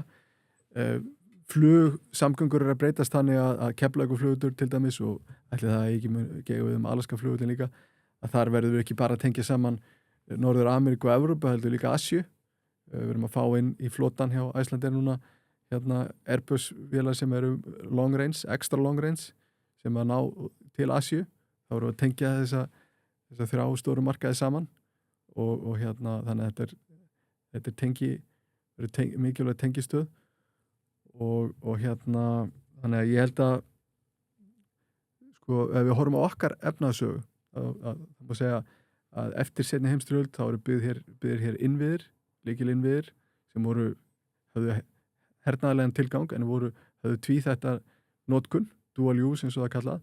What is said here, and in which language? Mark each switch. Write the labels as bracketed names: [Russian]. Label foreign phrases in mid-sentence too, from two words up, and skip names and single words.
[Icelandic] Flugsamgöngur eru að breytast þannig að Keflavíkurflugvöllur til dæmis og ætli það ekki við Alaskaflugvöllin líka, að þar verður við ekki bara að tengja saman Norður Ameríku og Evrópu, heldur líka Asíu. Við erum að fá inn í flotan hjá Icelandair núna hérna Airbus vélar sem eru [English] long range, extra long range [Icelandic] sem að ná til Asíu. Þá erum við að tengja þessa 3 stóru markaði saman og hérna þannig að þetta er mikilvæg tengistöð og hérna þannig að ég held að sko ef við horfum á okkar efnahagssögu það má segja að eftir seinni heimsstyrjöld þá eru byggðir hér innviðir, lykilinnviðir sem höfðu hernaðarlegan tilgang en höfðu tvíþætta notkun, [English] dual use [Icelandic] eins og það kallað.